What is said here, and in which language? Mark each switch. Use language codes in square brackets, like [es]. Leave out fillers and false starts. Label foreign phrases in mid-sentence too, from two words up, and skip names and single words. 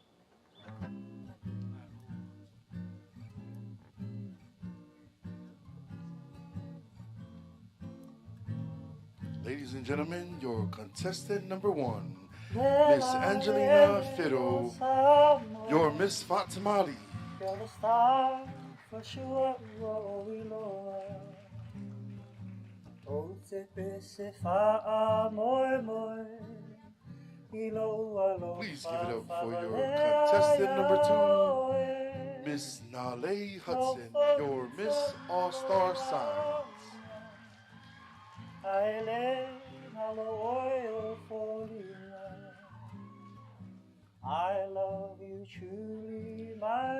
[en] Ladies and gentlemen, your contestant number 1, Miss Angelina Fiddle, your Miss Fatimali. You're the star for sure. [sm] Oh, te pese fa'a moi moi. [en] Please give it up for your contestant number 2, Miss Nale Hudson, your Miss All-Star Signs. I love you truly, my